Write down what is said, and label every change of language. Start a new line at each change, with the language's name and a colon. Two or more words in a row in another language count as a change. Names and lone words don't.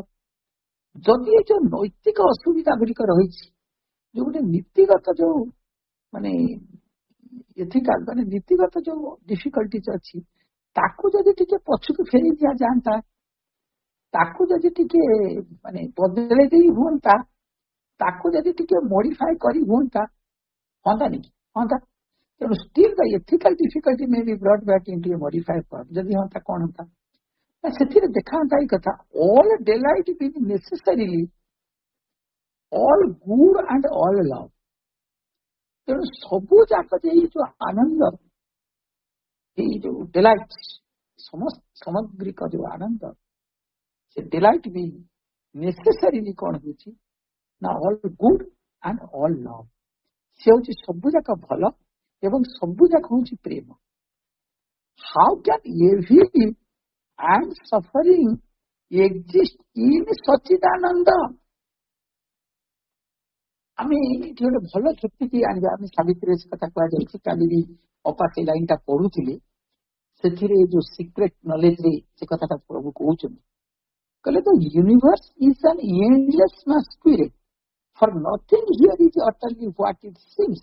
Odia: ଯଦି ଏ ଯୋଉ ନୈତିକ ଅସୁବିଧା ଗୁଡିକ ରହିଛି, ଯୋଉ ଗୋଟେ ନୀତିଗତ ଯୋଉ ମାନେ ଏଥିକାଲ ମାନେ ନୀତିଗତ ଯୋଉ ଡିଫିକଲ୍ଟିଜ ଅଛି, ତାକୁ ଯଦି ଟିକେ ପଛକୁ ଫେରି ଦିଆଯାଆନ୍ତା, ତାକୁ ଯଦି ଟିକେ ମାନେ ବଦଳେଇ ଦେଇ ହୁଅନ୍ତା, ତାକୁ ଯଦି ଟିକେ ମଡିଫାଏ କରି ହୁଅନ୍ତା, ହନ୍ତାନି କି? ହନ୍ତା।
English: ତେଣୁ still the ethical difficulty may be brought back into a modified form.
Odia: ଯଦି ହନ୍ତା କଣ ହନ୍ତା ନା ସେଥିରେ ଦେଖାନ୍ତା ଏଇ କଥା,
English: all delight being necessarily all good and all love।
Odia: ତେଣୁ ସବୁ ଯାକ ଯେ ଏଇ ଯୋଉ ଆନନ୍ଦ, ଏଇ ଯୋଉ ଡେଲାଇଟ ସାମଗ୍ରିକ ଯୋଉ ଆନନ୍ଦ, ସେ ଡେଲାଇଟ ବି ନେସେସାରିଲି କଣ ହଉଛି ନା
English: all good and all love.
Odia: ସେ ହଉଛି ସବୁ ଯାକ ଭଲ ଏବଂ ସବୁ ଯାକ ହଉଛି ପ୍ରେମ।
English: how can evil and suffering exist in ସଚିଦାନନ୍ଦ?
Odia: ଆମେ ଏଠି ଗୋଟେ ଭଲ ଯୁକ୍ତିଟି ଆଣିବା। ଆମେ ସାବିତ୍ରୀ ସେ କଥା କୁହାଯାଇଛି, କାଲି ବି ଅପା ସେ ଲାଇନ ଟା ପଢୁଥିଲେ, ସେଥିରେ ଯୋଉ
English: secret knowledge
Odia: ରେ ସେ କଥାଟା ପ୍ରଭୁ କହୁଛନ୍ତି, କହିଲେ
English: the universe is an endless masquerade for nothing here is utterly what it seems.